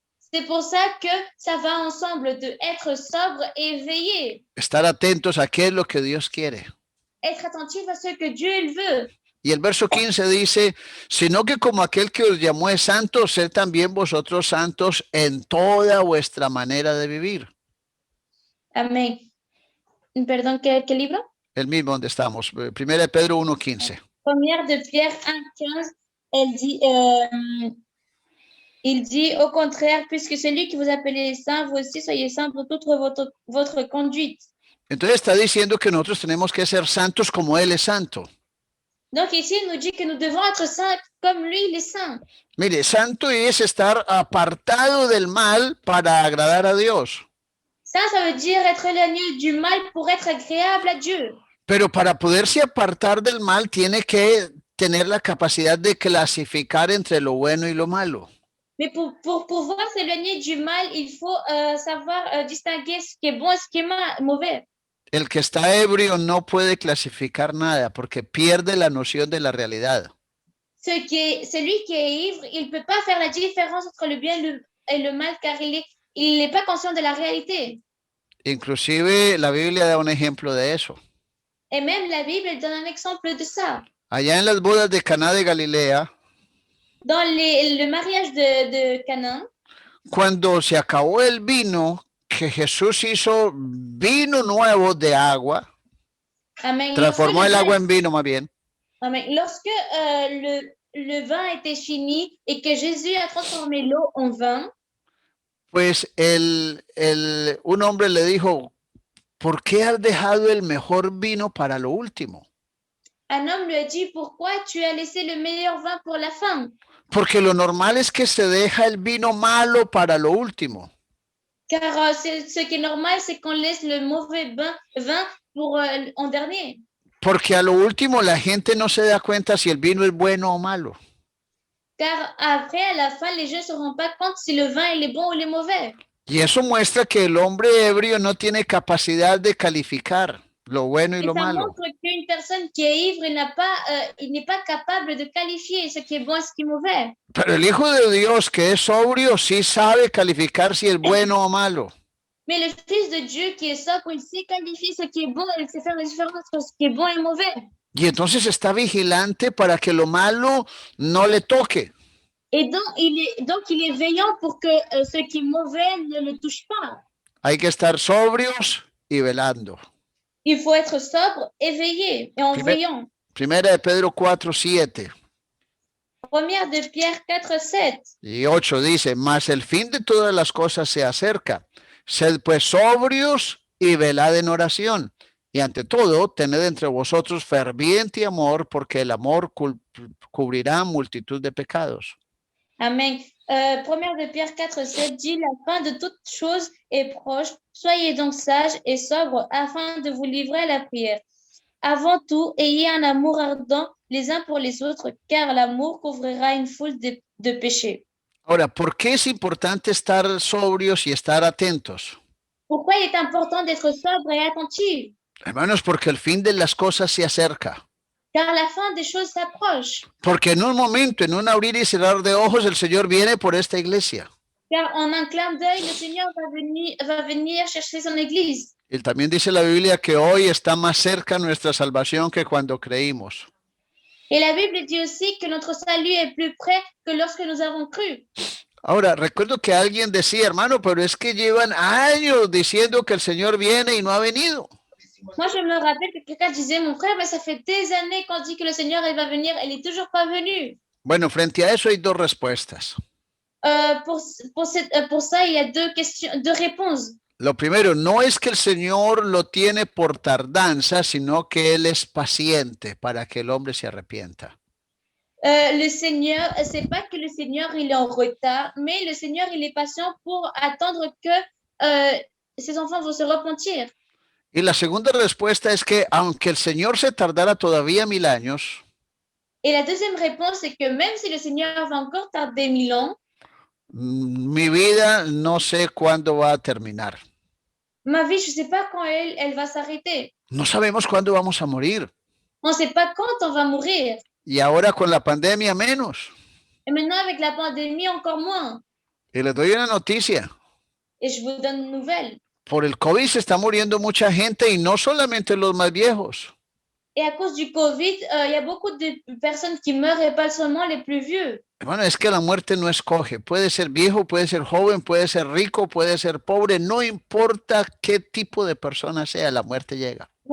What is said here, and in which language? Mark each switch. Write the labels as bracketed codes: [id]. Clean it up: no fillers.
[fr] C'est pour ça que ça va ensemble de être sobre et veiller. [es] Estar atentos a qué es lo que Dios quiere. [fr] Être attentif à ce que Dieu il veut. [es] Y el verso 15 dice, sino que como aquel que os llamó es santo, sed también vosotros santos en toda vuestra manera de vivir. Amén. Perdón, ¿qué libro? El mismo donde estamos, 1 Pedro 1:15. [fr] Première de Pierre 1:15, il dit, au contraire, puisque celui qui vous appelait saint, vous aussi soyez saints pour toute votre conduite. [es] Entonces está diciendo que nosotros tenemos que ser santos como Él es santo. [fr] Donc ici, il nous dit que nous devons être saints comme lui, il est saint. [es] Mire, santo es estar apartado del mal para agradar a Dios. [fr] Ça veut dire être éloigné du mal pour être agréable à Dieu. [es] Pero para poderse apartar del mal tiene que tener la capacidad de clasificar entre lo bueno y lo malo. [fr] Mais pour pouvoir s'éloigner du mal, il faut savoir distinguer ce qui est bon et ce qui est mauvais. [es] El que está ebrio no puede clasificar nada porque pierde la noción de la realidad. [fr] Celui qui est ivre, il ne peut pas faire la différence entre le bien et le mal car il n'est pas conscient de la réalité. [es] Inclusive la Biblia da un ejemplo de eso. [fr] Et même la Bible elle donne un exemple de ça. [es] Allá en las bodas de Caná de Galilea, [fr] Dans le mariage de Canaan, [es] cuando se acabó el vino, que Jesús hizo vino nuevo de agua, amen, transformó el agua en vino más bien. Amen. [fr] Lorsque le vin était fini et que Jésus a transformé l'eau en vin, [es] pues un hombre le dijo, ¿por qué has dejado el mejor vino para lo último? [fr] Un homme lui a dit, pourquoi tu as laissé le meilleur vin pour la fin? [es] Porque lo normal es que se deja el vino malo para lo último. [fr] Car ce qui est normal, c'est qu'on laisse le mauvais vin pour en dernier. [es] Porque a lo último la gente no se da cuenta si el vino es bueno o malo. [fr] Car après, à la fin, les gens ne se rendent pas compte si le vin il est bon ou il est mauvais. [es] Y eso muestra que el hombre ebrio no tiene capacidad de calificar lo bueno y lo malo. [fr] Ça montre qu'une personne qui est ivre, il n'est pas capable de qualifier ce qui est bon et ce qui est mauvais. [es] Pero el Hijo de Dios, que es sobrio, sí sabe calificar si es bueno o malo. [fr] Mais le Fils de Dieu qui est sobre, il sait qualifier ce qui est bon, il sait faire la différence entre ce qui est bon et mauvais. [es] Y entonces está vigilante para que lo malo no le toque. [fr] Et donc, il est veillant pour que ce qui est mauvais ne le touche pas. [es] Hay que estar sobrios y velando. [fr] Il faut être sobre, éveillé et en veillant. [es] Primera de Pedro 4:7. [fr] Première de Pierre 4:7. [es] Y 8 dice, mas el fin de todas las cosas se acerca. Sed pues sobrios y velad en oración. Y ante todo, tened entre vosotros ferviente amor, porque el amor cubrirá multitud de pecados. Amen. [fr] Première de Pierre 4:7 dit, la fin de toute chose est proche. Soyez donc sages et sobres afin de vous livrer à la prière. Avant tout, ayez un amour ardent les uns pour les autres, car l'amour couvrira une foule de péchés. [es] Ahora, ¿por qué es importante estar sobrios y estar atentos? [fr] Pourquoi il est important d'être sobre et attentif? [es] Hermanos, porque el fin de las cosas se acerca. [fr] Car la fin des choses s'approche. [es] Porque en un momento, en un abrir y cerrar de ojos, el Señor viene por esta iglesia. [fr] Car en un clin d'œil, le Seigneur va venir chercher son église. [es] Y también dice la Biblia que hoy está más cerca nuestra salvación que cuando creímos. [fr] Et la Bible dit aussi que notre salut est plus près que lorsque nous avons cru. [es] Ahora, recuerdo que alguien decía, hermano, pero es que llevan años diciendo que el Señor viene y no ha venido. [fr] Moi, je me rappelle que quelqu'un disait, mon frère, mais ça fait des années qu'on dit que le Seigneur il va venir, il n'est toujours pas venu. [es] Bueno, frente a eso hay dos respuestas. [fr] Pour ça, il y a deux réponses. [es] Lo primero, no es que el Señor lo tiene por tardanza, sino que Él es paciente para que el hombre se arrepienta. [fr] Le Seigneur, c'est pas que le Seigneur il est en retard, mais le Seigneur il est patient pour attendre que ses enfants vont se repentir. [es] Y la segunda respuesta es que aunque el Señor se tardara todavía 1000 años, [fr] Et la deuxième réponse, c'est que même si le Seigneur va encore tarder 1000 ans, [es] mi vida no sé cuándo va a terminar. [fr] ma vie, je sais pas quand elle va s'arrêter. [es] No sabemos cuándo vamos a morir. [fr] On sait pas quand on va mourir. [es] Y ahora con la pandemia menos. [fr] Et maintenant, avec la pandémie, encore moins. [es] Y les doy una noticia. [fr] Et je vous donne une nouvelle. [es] Por el COVID se está muriendo mucha gente y no solamente los más viejos. [fr] Et à cause du Covid, il y a beaucoup de personnes qui meurent et pas seulement les plus vieux. [es] Bueno, es que la muerte no escoge. Puede ser viejo, puede ser joven, puede ser rico, puede ser pobre. No importa qué tipo de persona sea, la muerte llega.